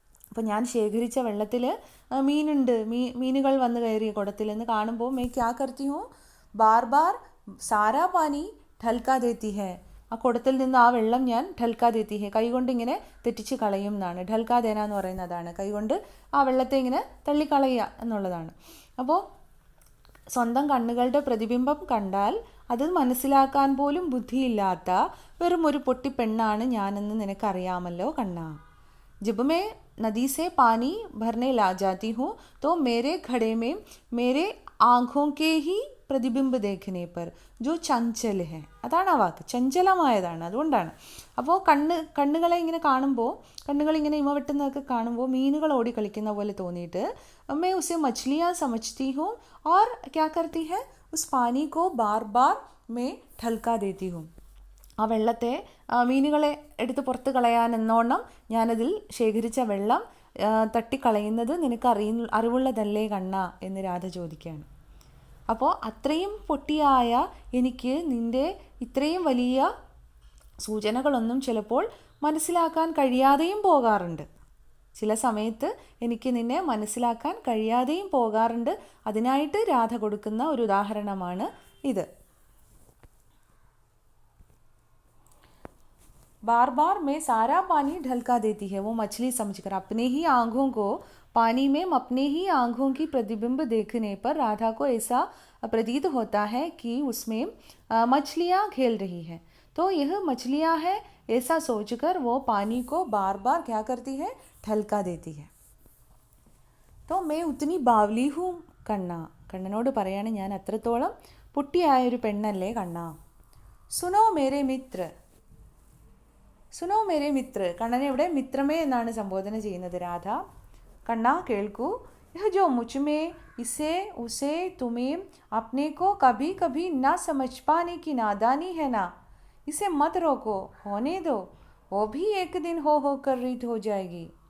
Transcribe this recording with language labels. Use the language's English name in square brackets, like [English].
[Malayalam] അപ്പോൾ ഞാൻ ശേഖരിച്ച വെള്ളത്തിൽ മീനുണ്ട്, മീനുകൾ വന്ന് കയറിയ കുടത്തിൽ എന്ന് കാണുമ്പോൾ [Hindi] മേ ക്യാ കർത്തി ഹൂം, ബാർ ബാർ സാരാ പാനി ഠൽക്കാ ദേത്തി ഹെ, [Malayalam] ആ കുടത്തിൽ നിന്ന് ആ വെള്ളം ഞാൻ [Hindi] ഠൽക്കാ ദേത്തി ഹെ, [Malayalam] കൈകൊണ്ട് ഇങ്ങനെ തെറ്റിച്ച് കളയും എന്നാണ്. ഠൽക്കാ ദേന എന്ന് പറയുന്നതാണ് കൈകൊണ്ട് ആ വെള്ളത്തെ ഇങ്ങനെ തള്ളിക്കളയുക എന്നുള്ളതാണ്. അപ്പോൾ സ്വന്തം കണ്ണുകളുടെ പ്രതിബിംബം കണ്ടാൽ അത് മനസ്സിലാക്കാൻ പോലും ബുദ്ധിയില്ലാത്ത വെറും ഒരു പൊട്ടിപ്പെണ്ണാണ് ഞാനെന്ന് നിനക്കറിയാമല്ലോ കണ്ണാ. [Hindi] जब मैं नदी से पानी भरने ला जाती हूँ तो मेरे घड़े में मेरे आँखों के ही പ്രതിബിംബ ദേഖനെ പർ ജോ ചഞ്ചൽ ഹെ, [Malayalam] അതാണ് ആ വാക്ക്, ചഞ്ചലമായതാണ്. അതുകൊണ്ടാണ്. അപ്പോൾ കണ്ണുകളെ ഇങ്ങനെ കാണുമ്പോൾ, കണ്ണുകളിങ്ങനെ ഇമ വെട്ടുന്നതൊക്കെ കാണുമ്പോൾ മീനുകൾ ഓടി കളിക്കുന്ന പോലെ തോന്നിയിട്ട് [Hindi] मैं उसे मछलियाँ समझती हूँ और क्या करती है, उस पानी को बार बार मैं ठलका देती हूँ. [Malayalam] ആ വെള്ളത്തെ മീനുകളെ എടുത്ത് പുറത്ത് കളയാൻ എന്നോണം ഞാനതിൽ ശേഖരിച്ച വെള്ളം തട്ടിക്കളയുന്നത് നിനക്ക് അറിവുള്ളതല്ലേ കണ്ണ എന്ന് രാധ ചോദിക്കുകയാണ്. അപ്പോൾ അത്രയും പൊട്ടിയായ എനിക്ക് നിൻ്റെ ഇത്രയും വലിയ സൂചനകളൊന്നും ചിലപ്പോൾ മനസ്സിലാക്കാൻ കഴിയാതെയും പോകാറുണ്ട്. ചില സമയത്ത് എനിക്ക് നിന്നെ മനസ്സിലാക്കാൻ കഴിയാതെയും പോകാറുണ്ട്. അതിനായിട്ട് രാധ കൊടുക്കുന്ന ഒരു ഉദാഹരണമാണ് ഇത്. [Hindi] बार बार मैं सारा पानी ढलका देती है वो मछली समझकर. अपने ही आँखों को पानी में अपने ही आँखों की प्रतिबिंब देखने पर राधा को ऐसा प्रतीत होता है कि उसमें मछलियाँ खेल रही हैं. तो यह मछलियाँ हैं ऐसा सोचकर वो पानी को बार बार क्या करती है, ढलका देती है. तो मैं उतनी बावली हूँ कन्ना. [Malayalam] കണ്ണനോട് പറയാണ്, ഞാൻ അത്രത്തോളം പൊട്ടിയായൊരു പെണ്ണല്ലേ കണ്ണ. [Hindi] സുനോ മേരെ മിത്ര, സുനോ മേരെ മിത്ര. [Malayalam] കണ്ണനെ ഇവിടെ മിത്രമേ എന്നാണ് സംബോധന ചെയ്യുന്നത് രാധ. കണ്ണ കേൾക്കൂ, [Hindi] യഹ ജോ മുझमें इसे उसे तुम्हें अपने को कभी कभी ना समझ पाने की नादानी है ना, इसे मत रोको, होने दो, वो भी एक दिन हो कर रीत हो जाएगी.